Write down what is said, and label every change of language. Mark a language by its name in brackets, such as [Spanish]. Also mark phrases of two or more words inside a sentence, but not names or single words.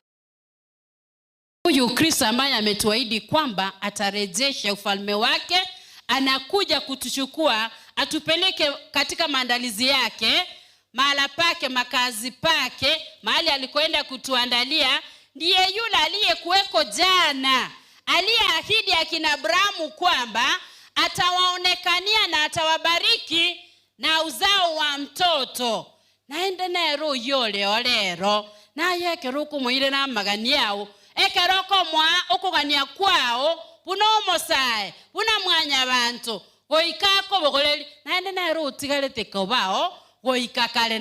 [Swahili] Huyu Kristo ambaye ametuahidi kwamba atarejesha ufalme wake, anakuja kutuchukua atupeleke katika maandalizi yake, mahala pake, makazi pake, mahali alikoenda kutuandalia. Ndiye yule aliyekuweko jana, aliyeahidi akina Abrahamu kwamba atawaonekania na atawabariki na uzao wa mtoto. [Gusii] Naende nero yole olero na yekero kumuire na magani yao ekero komwa okugania kwao buno mosae buna mwanya bantu goikako bogoreri naende nero utigarete kobao goikakale